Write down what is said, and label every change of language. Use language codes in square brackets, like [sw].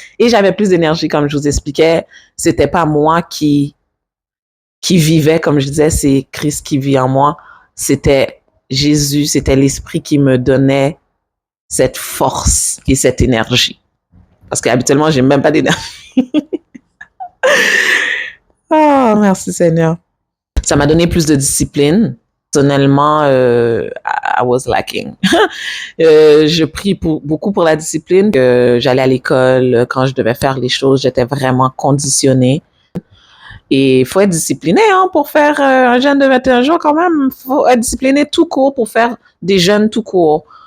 [fr] Et j'avais plus d'énergie, comme je vous expliquais. C'était pas moi qui vivait, comme je disais, c'est Christ qui vit en moi. C'était Jésus, c'était l'esprit qui me donnait cette force et cette énergie. Parce qu'habituellement, j'ai même pas d'énergie. Oh, merci Seigneur. Ça m'a donné plus de discipline. [en] Personnellement, I was lacking. [fr] Je prie beaucoup pour la discipline. J'allais à l'école, quand je devais faire les choses, j'étais vraiment conditionnée. Et il faut être discipliné hein, pour faire un jeûne de 21 jours quand même. Il faut être discipliné tout court pour faire des jeûnes tout court.